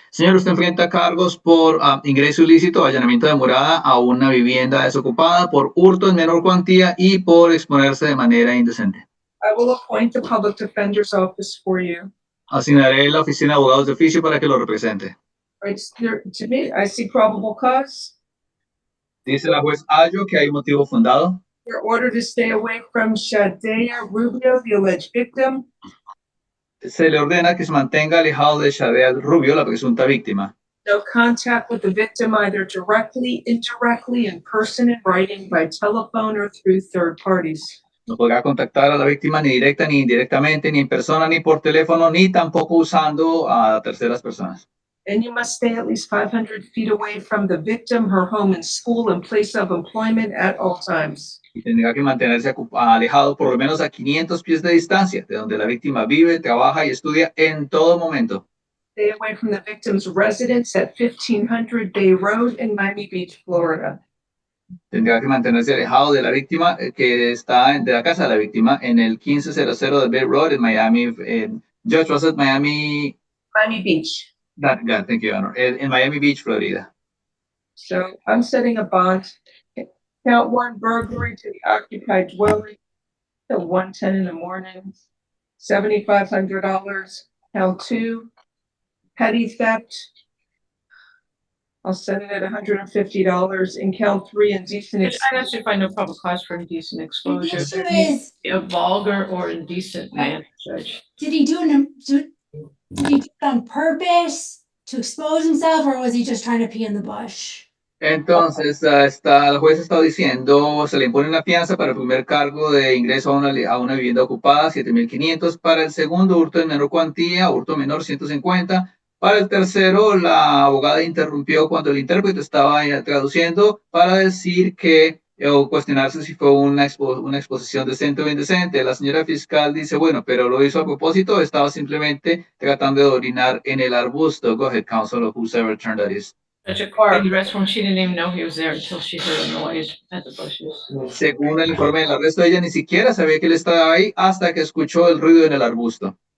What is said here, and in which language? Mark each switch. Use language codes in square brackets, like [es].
[es] Señor, usted enfrenta cargos por ingreso ilícito, allanamiento de morada a una vivienda desocupada, por hurto en menor cuantía y por exponerse de manera indecente. [en] I will appoint the public defender's office for you. [es] Asignaré la oficina de abogados de oficio para que lo represente. [en] Right, to me, I see probable cause. [es] Dice la juez Yayo que hay motivo fundado. [en] You're ordered to stay away from Shadea Rubio, the alleged victim. [es] Se le ordena que se mantenga alejado de Shadea Rubio, la presunta víctima. [en] No contact with the victim either directly, indirectly, in person, in writing, by telephone, or through third parties. [es] No podrá contactar a la víctima ni directa ni indirectamente, ni en persona, ni por teléfono, ni tampoco usando a terceras personas. [en] And you must stay at least 500 feet away from the victim, her home and school, and place of employment at all times. [es] Y tendrá que mantenerse alejado por lo menos a 500 pies de distancia, de donde la víctima vive, trabaja y estudia en todo momento. [en] Stay away from the victim's residence at 1500 Bay Road in Miami Beach, Florida. [es] Tendrá que mantenerse alejado de la víctima, que está de la casa de la víctima, en el 1500 de Bay Road en Miami. [en] Judge, was it Miami? Miami Beach. Thank you, Your Honor. In Miami Beach, Florida. So I'm setting a bond. Count 1, burglary to the occupied dwelling till 1:10 in the morning, $7,500. Count 2, petty theft. I'll set it at $150. And count 3, indecent I actually find no probable cause for indecent exposure. The There issue needs is, to be a vulgar or indecent man, Judge. did he do it on purpose to expose himself, or was he just trying to pee in the bush? [es] Entonces, la jueza está diciendo, se le impone una fianza para el primer cargo de ingreso a una vivienda ocupada, 7,500. Para el segundo, hurto en menor cuantía, hurto menor, 150. Para el tercero, la abogada interrumpió cuando el intérprete estaba traduciendo para decir que, o cuestionarse si fue una exposición decente o indecente. La señora fiscal dice, bueno, pero lo hizo a propósito, estaba simplemente tratando de orinar en el arbusto. [en] Go ahead, counsel, or whoever turn that is. Judge, according to the restroom, she didn't even know he was there until she heard a noise at the bushes. [es] Según el informe del arresto, ella ni siquiera sabía que él estaba ahí hasta que escuchó el ruido en el arbusto.